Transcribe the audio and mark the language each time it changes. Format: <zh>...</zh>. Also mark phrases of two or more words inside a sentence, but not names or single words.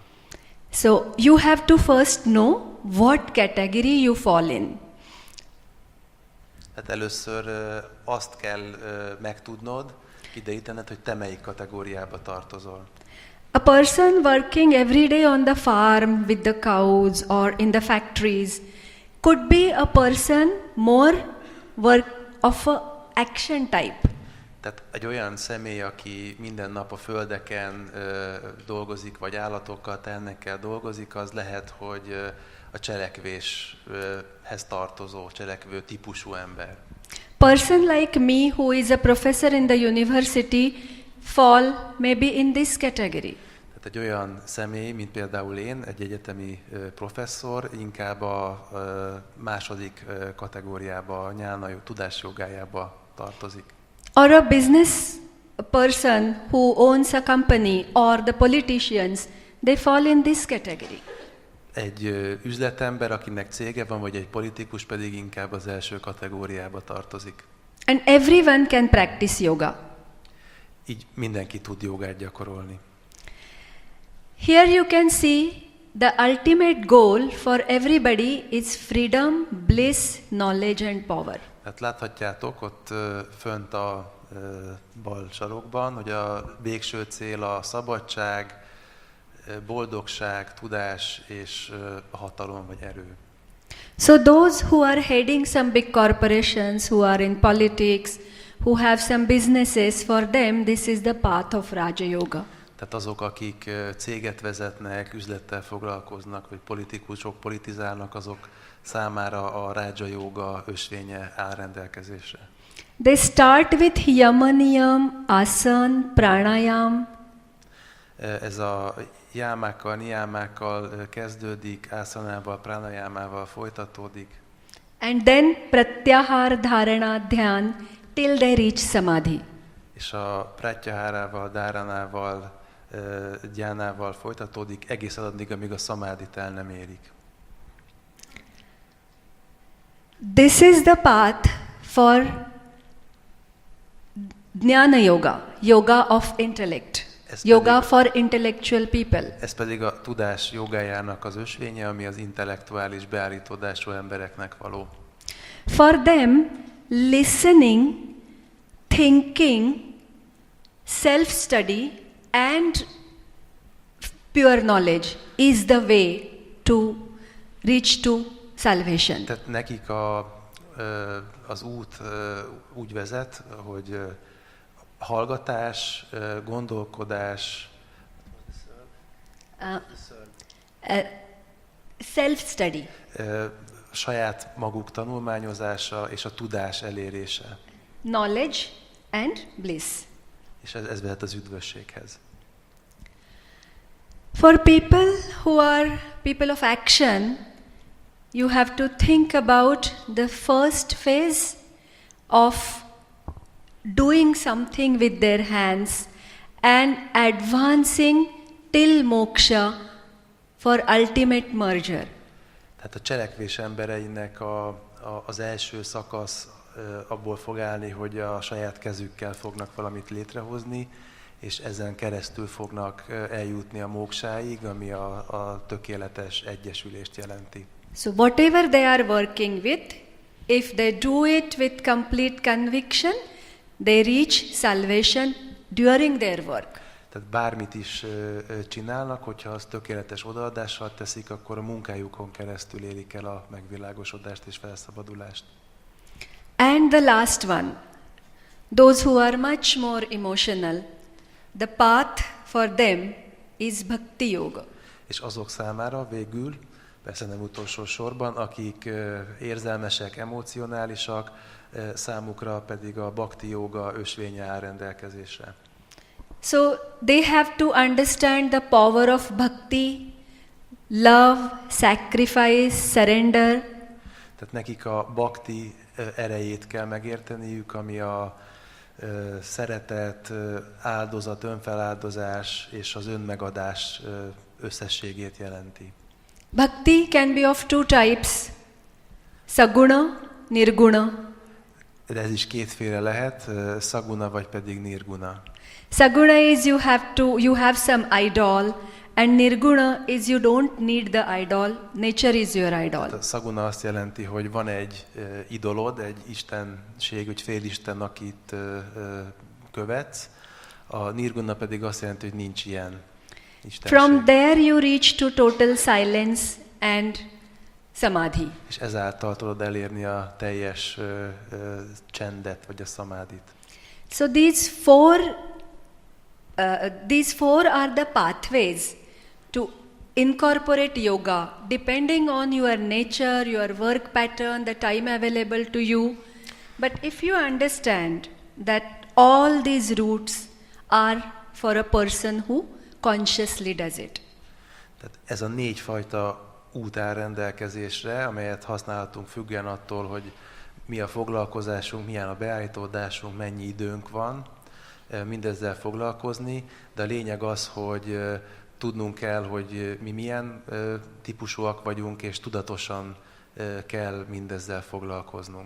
<en>So you have to first know what category you fall in.</en> <hu>Tehát először azt kell megtudnod, kiderítened, hogy te melyik kategóriába tartozol.</hu> <en>A person working every day on the farm with the cows or in the factories could be a person more of a action type.</en> <hu>Tehát egy olyan személy, aki minden nap a földeken dolgozik, vagy állatokkal, tehennekkel dolgozik, az lehet, hogy a cselekvéshez tartozó, cselekvő típusú ember.</hu> <en>Person like me who is a professor in the university fall maybe in this category.</en> <hu>Tehát egy olyan személy, mint például én, egy egyetemi professzor, inkább a második kategóriába, a nyána tudásjogájába tartozik.</hu> <en>Or a business person who owns a company or the politicians, they fall in this category.</en> <hu>Egy üzletember, akinek cége van, vagy egy politikus pedig inkább az első kategóriába tartozik.</hu> <en>And everyone can practice yoga.</en> <hu>Így mindenki tud jogát gyakorolni.</hu> <en>Here you can see the ultimate goal for everybody is freedom, bliss, knowledge and power.</en> <hu>Hát láthatjátok ott fönt a bal sarokban, hogy a végső cél a szabadság, boldogság, tudás és hatalom vagy erő.</hu> <en>So those who are heading some big corporations, who are in politics, who have some businesses, for them this is the path of Raja Yoga.</en> <hu>Tehát azok, akik céget vezetnek, üzlettel foglalkoznak, vagy politikusok politizálnak, azok számára a Raja Yoga ösvénye áll rendelkezésre.</hu> <en>They start with</en> <sa>yamaniyam, asan, pranayam.</sa> <hu>Ez a jámákkal, niyamákkal kezdődik, ászanával, pranajámával folytatódik.</hu> <en>And then</en> <sa>pratyahar, dharana, dhyan</sa> <en>till they reach samadhi.</en> <hu>És a pratyahárával, dáranával, gyánával folytatódik egészen addig, amíg a szamádit el nem érik.</hu> <en>This is the path for Jnana Yoga, yoga of intellect, yoga for intellectual people.</en> <hu>Ez pedig a tudás jogájának az ösvénye, ami az intellektuális beállítódású embereknek való.</hu> <en>For them, listening, thinking, self-study and pure knowledge is the way to reach to salvation.</en> <hu>Tehát nekik az út úgy vezet, hogy hallgatás, gondolkodás,</hu> <en>self-study.</en> <hu>Saját maguk tanulmányozása és a tudás elérése.</hu> <en>Knowledge and bliss.</en> <hu>És ez vezet az üdvösséghez.</hu> <en>For people who are people of action, you have to think about the first phase of doing something with their hands and advancing till moksha for ultimate merger.</en> <hu>Tehát a cselekvés embereinek az első szakasz abból fog állni, hogy a saját kezükkel fognak valamit létrehozni, és ezen keresztül fognak eljutni a moksáig, ami a tökéletes egyesülést jelenti.</hu> <en>So whatever they are working with, if they do it with complete conviction, they reach salvation during their work.</en> <hu>Tehát bármit is csinálnak, hogyha az tökéletes odaadással teszik, akkor a munkájukon keresztül érik el a megvilágosodást és felszabadulást.</hu> <en>And the last one, those who are much more emotional, the path for them is bhakti yoga.</en> <hu>És azok számára végül persze nem utolsó sorban, akik érzelmesek, emocionálisak, számukra pedig a bhakti jóga ösvénye áll rendelkezésre.</hu> <en>So they have to understand the power of bhakti, love, sacrifice, surrender.</en> <hu>Tehát nekik a bhakti erejét kell megérteniük, ami a szeretet, áldozat, önfeláldozás és az önmegadás összességét jelenti.</hu> <en>Bhakti can be of two types,</en> <sa>saguna, nirguna.</sa> <hu>De ez is kétféle lehet, szaguna vagy pedig nirguna.</hu> <en>Saguna is you have some idol, and nirguna is you don't need the idol, nature is your idol.</en> <hu>A szaguna azt jelenti, hogy van egy idolod, egy istenség, egy félisten, akit követsz. A nirguna pedig azt jelenti, hogy nincs ilyen istenség.</hu> <en>From there you reach to total silence and samadhi.</en> <hu>És ezáltal tudod elérni a teljes csendet, vagy a szamádit.</hu> <en>So these four are the pathways to incorporate yoga, depending on your nature, your work pattern, the time available to you. But if you understand that all these routes are for a person who consciously does it.</en> <hu>Tehát ez a 4 fajta út áll rendelkezésre, amelyet használhatunk függően attól, hogy mi a foglalkozásunk, milyen a beállítódásunk, mennyi időnk van mindezzel foglalkozni, de a lényeg az, hogy tudnunk kell, hogy mi milyen típusúak vagyunk, és tudatosan kell mindezzel foglalkoznunk.</hu>